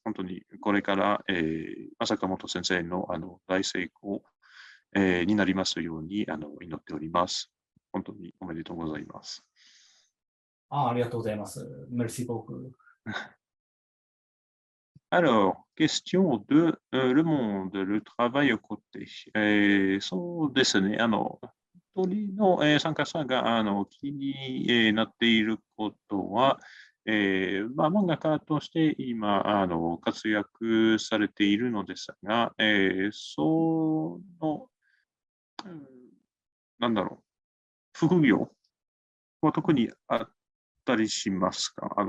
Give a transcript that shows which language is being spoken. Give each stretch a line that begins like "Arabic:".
Japanese: 本当にこれから、坂本先生の、大成功、になりますように祈っております。本当におめでとうございます。ありがとうございます。
French: Merci beaucoup. Alors, question de Le Monde, le travail à côté.
Japanese: そうですね、一人の、参加者が気に、なっていることは、漫画家として今活躍されているのですが、その、なんだろう、副業は特にあったりしますか？